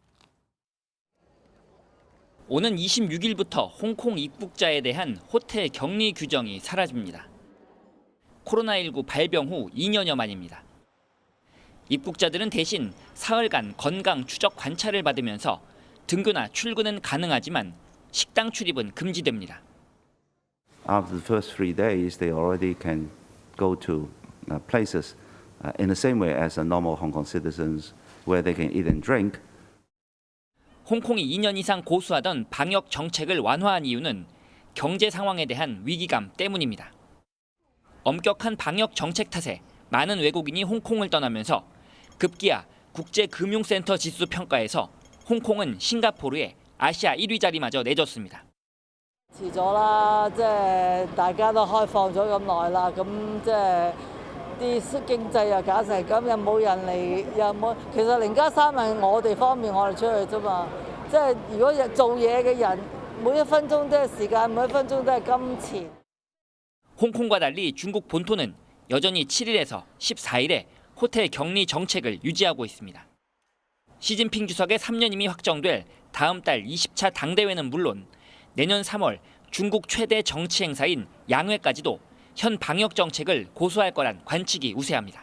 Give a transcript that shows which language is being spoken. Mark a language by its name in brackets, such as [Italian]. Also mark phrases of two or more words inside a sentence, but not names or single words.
[Korean] 오는 26일부터 홍콩 입국자에 대한 호텔 격리 규정이 사라집니다. 코로나19 발병 후 2년여 만입니다. 입국자들은 대신 사흘간 건강 추적 관찰을 받으면서 등교나 출근은 가능하지만 식당 출입은 금지됩니다. [English] After the first 3 days, they already can go to places in the same way as normal Hong Kong citizens, where they can eat and drink. [Korean] 홍콩이 2년 이상 고수하던 방역 정책을 완화한 이유는 경제 상황에 대한 위기감 때문입니다. 엄격한 방역 정책 탓에 많은 외국인이 홍콩을 떠나면서 급기야 국제금융센터 지수 평가에서 홍콩은 싱가포르에 아시아 1위 자리마저 내줬습니다. [Cantonese] 遲咗啦，即係大家都開放咗咁耐啦，咁即係啲經濟又搞成咁，又冇人嚟，又冇。其實0+3係我哋方便我哋出去啫嘛。即係如果做嘢嘅人，每一分鐘都係時間，每一分鐘都係金錢。 [Korean] 홍콩과 달리 중국 본토는 여전히 7일에서 14일에 호텔 격리 정책을 유지하고 있습니다. 시진핑 주석의 3년임이 확정될 다음 달 20차 당대회는 물론 내년 3월 중국 최대 정치 행사인 양회까지도 현 방역 정책을 고수할 거란 관측이 우세합니다.